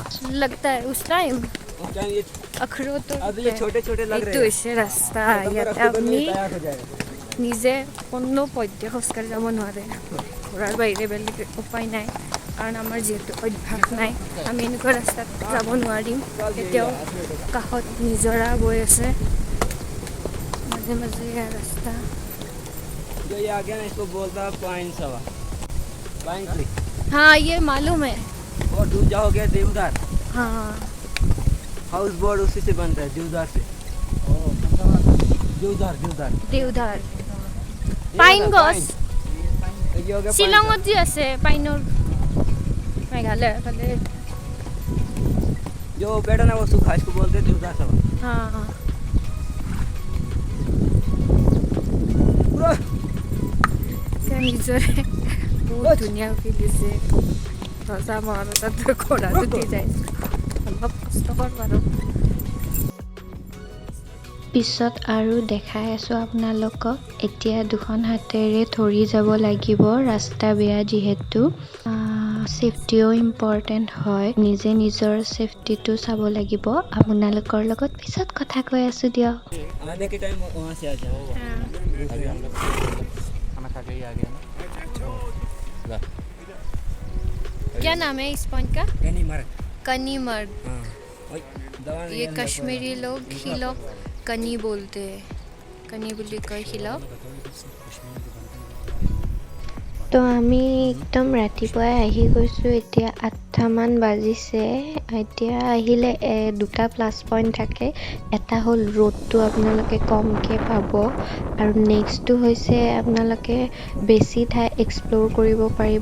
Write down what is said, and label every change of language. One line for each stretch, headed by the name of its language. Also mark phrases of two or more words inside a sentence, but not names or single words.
Assamese: ৰাস্তা ইয়াতে আপুনি নিজে কোনো পধ্যে খোজকাঢ়ি যাব নোৱাৰে, ঘোঁৰাৰ বাহিৰে বেলেগ উপায় নাই কাৰণ আমাৰ যিহেতু অভ্যাস নাই, আমি এনেকুৱা ৰাস্তাত যাব নোৱাৰিম। এতিয়াও কাষত নিজৰা বৈ আছে, মাজে মাজে ৰাস্তা।
Hindi: हाँ ये मालूम है। और डूब जाओगे देवदार, हाँ हाउस बोर्ड उसी से बनता है, देवदार से। देवदार देवदार
Assamese: देवदार পাইন গছ শ্বিলঙত যি আছে পাইনৰ, মেঘালয় ফালে।
Hindi: जो पेड़ ना वो सूखा, इसको बोलते हैं देवदार सब। हाँ हाँ
Assamese: নিজৰে বহুত ধুনীয়া ফিল দিছে। ৰজা মহাৰজাত ঘোঁৰাত উঠি যায়, অলপ কষ্টকৰ বাৰু। পিছত আৰু দেখাই আছোঁ আপোনালোকক। এতিয়া দুখন হাতেৰে ধৰি যাব লাগিব, ৰাস্তা বেয়া যিহেতু।
English: safety important
Assamese: হয়, নিজে নিজৰ ছেফটিটো চাব লাগিব। আপোনালোকৰ লগত পিছত কথা কৈ আছোঁ দিয়ক।
Hindi: आने के टाइम वहाँ से आ जाओ। खाना खा के ही आ गया ना। क्या नाम है इस पॉइंट का? कनीमर्ग। कनीमर्ग। हाँ, दवा ये कश्मीरी लोग हिलोक कनी बोलते हैं, कनी बोली कई हिलोक।
Assamese: তো আমি একদম ৰাতিপুৱাই আহি গৈছোঁ, এতিয়া 8টামান বাজিছে। এতিয়া আহিলে 2টা প্লাছ পইণ্ট থাকে। এটা হ'ল ৰ'দটো আপোনালোকে কমকৈ পাব আৰু
English: নেক্সটটো
Assamese: হৈছে আপোনালোকে বেছি ঠাই এক্সপ্ল'ৰ কৰিব পাৰিব।